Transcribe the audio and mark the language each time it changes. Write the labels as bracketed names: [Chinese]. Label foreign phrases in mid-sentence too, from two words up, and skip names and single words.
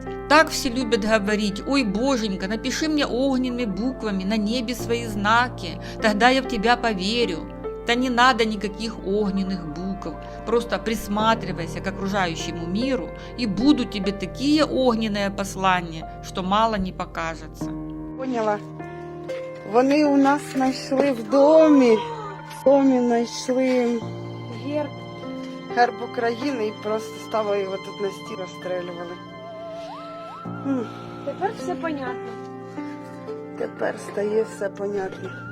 [Russian] Так все любят говорить: «Ой, боженька, напиши мне огненными буквами на небе свои знаки, тогда я в тебя поверю». Да не надо никаких огненных букв, просто присматривайся к окружающему миру, и будут тебе такие огненные послания, что мало не покажется. Поняла. [Ukrainian] Вони у нас знайшли в домі знайшли герб України і просто ставили його тут на стіл, розстрілювали. Тепер все понятно. Тепер стає все понятно.